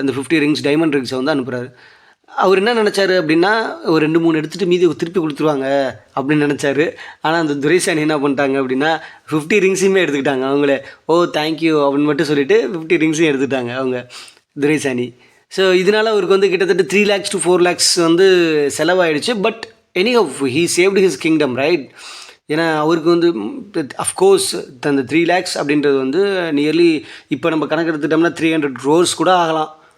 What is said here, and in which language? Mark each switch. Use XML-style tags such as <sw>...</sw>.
<ta>அந்த 50 rings diamond ரிங்ஸை வந்து அனுப்புகிறாரு. அவர் என்ன நினச்சாரு அப்படின்னா, ஒரு 2-3 எடுத்துகிட்டு மீதி திருப்பி கொடுத்துருவாங்க அப்படின்னு நினச்சாரு. ஆனால் அந்த துரைசானி என்ன பண்ணிட்டாங்க அப்படின்னா, 50 ரிங்ஸையுமே எடுத்துக்கிட்டாங்க அவங்களே. ஓ தேங்க்யூ அப்படின்னு மட்டும் சொல்லிவிட்டு 50 ரிங்ஸையும் எடுத்துக்கிட்டாங்க அவங்க துரைசானி. ஸோ இதனால் அவருக்கு வந்து கிட்டத்தட்ட 3 lakhs to 4 lakhs வந்து செலவாயிடுச்சு.</ta> <en>But anyhow he saved his kingdom, right?</en> <ta>ஏன்னா அவருக்கு வந்து அஃப்கோர்ஸ் அந்த 3 lakhs அப்படின்றது வந்து நியர்லி இப்போ நம்ம கணக்கு எடுத்துட்டோம்னா 300 crores கூட ஆகலாம்.</ta>